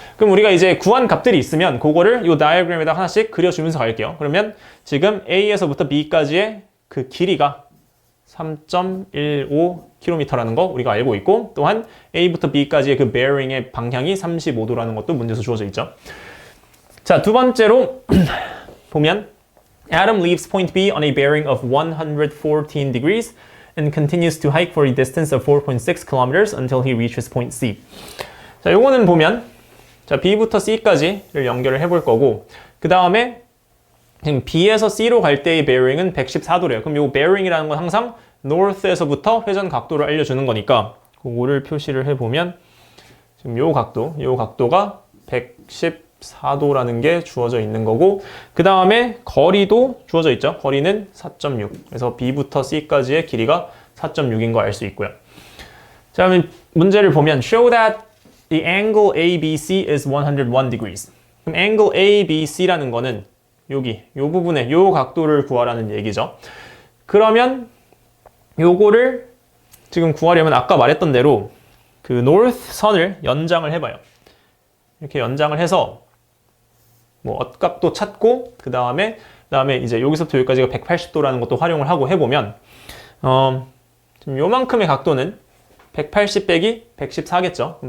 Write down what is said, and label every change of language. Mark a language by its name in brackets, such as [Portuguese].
[Korean] 그럼 우리가 이제 구한 값들이 있으면 그거를 이 다이어그램에다 하나씩 그려주면서 갈게요. 그러면 지금 A에서부터 B까지의 그 길이가 3.15 km라는 거 우리가 알고 있고 또한 A부터 B까지의 그 bearing의 방향이 35도라는 것도 문제에서 주어져 있죠. 자, 두 번째로 보면 [English] Adam leaves point B on a bearing of 114 degrees and continues to hike for a distance of 4.6 kilometers until he reaches point C. [Korean] 자, 요거는 보면 자, B부터 C까지를 연결을 해볼 거고 그 다음에 지금 B에서 C로 갈 때의 bearing은 114도래요. 그럼 요 bearing이라는 건 항상 north에서부터 회전 각도를 알려주는 거니까 그거를 표시를 해보면 지금 요 각도가 114도라는 게 주어져 있는 거고 그 다음에 거리도 주어져 있죠. 거리는 4.6. 그래서 B부터 C까지의 길이가 4.6인 거 알 수 있고요. 자, 그러면 문제를 보면 [English] show that the angle ABC is 101 degrees. [Korean] 그럼 angle ABC라는 거는 여기 요 부분에 요 각도를 구하라는 얘기죠. 그러면 요거를 지금 구하려면 아까 말했던 대로 그 north 선을 연장을 해봐요. 이렇게 연장을 해서 뭐 엇각도 찾고 그 다음에 이제 여기서부터 여기까지가 180도라는 것도 활용을 하고 해보면 지금 요만큼의 각도는 180 빼기 114겠죠.